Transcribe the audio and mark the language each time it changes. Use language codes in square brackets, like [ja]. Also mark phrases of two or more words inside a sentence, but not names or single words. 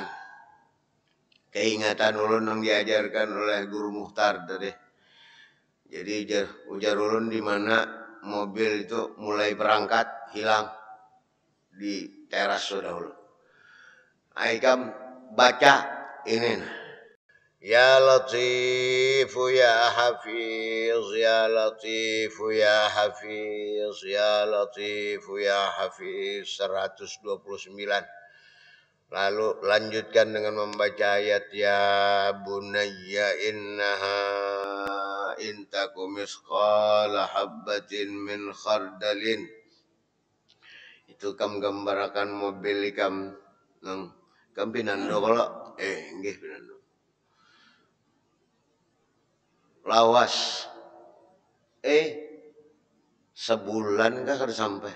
[bjn] Keingatan ulun yang diajarkan oleh Guru Mukhtar tadi. Jadi ujar ulun di mana mobil itu mulai berangkat hilang di teras sudah ulun. Aikam baca ini. [ar] Ya Latifu ya Hafiz, ya Latifu ya Hafiz, ya Latifu ya Hafiz 129. [bjn] Lalu lanjutkan dengan membaca ayat [ar] ya bunayya innaha intaku misqala habbatin min khardalin. [bjn] Itu kam gambarakan mobil kam nang kam pinando kalau nggih pinando. Lawas sebulan kah kada sampai.